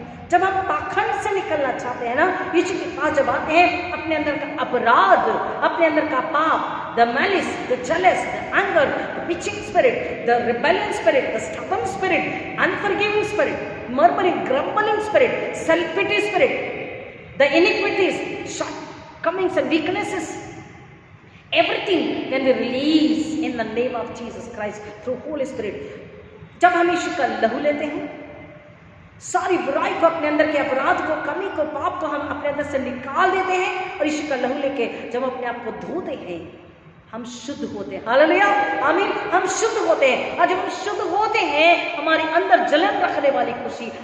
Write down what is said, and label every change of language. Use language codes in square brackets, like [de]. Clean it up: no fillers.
[hi] जब हम पाखंड से निकलना चाहते हैं ना, यीशु के पास जब आते हैं, अपने अंदर का अपराध, अपने अंदर का पाप, [en] the malice, the jealous, the anger, the bitching spirit, the rebellion spirit, the stubborn spirit, unforgiving spirit, murmuring, grumbling spirit, self-pity spirit, the iniquities, shortcomings and weaknesses, everything can be released in the name of Jesus Christ through Holy Spirit. [hi] जब हम यीशु का लहू लेते हैं, सारी बुराई को, अपने अंदर के अपराध को, कमी को, पाप को हम अपने अंदर से निकाल देते हैं और यीशु का लहू लेके जब अपने आप को धोते हैं, हम शुद्ध होते हैं। हालेलुया, आमीन। हम शुद्ध होते हैं, और जब हम शुद्ध होते हैं, हमारे अंदर जलन रखने वाली खुशी।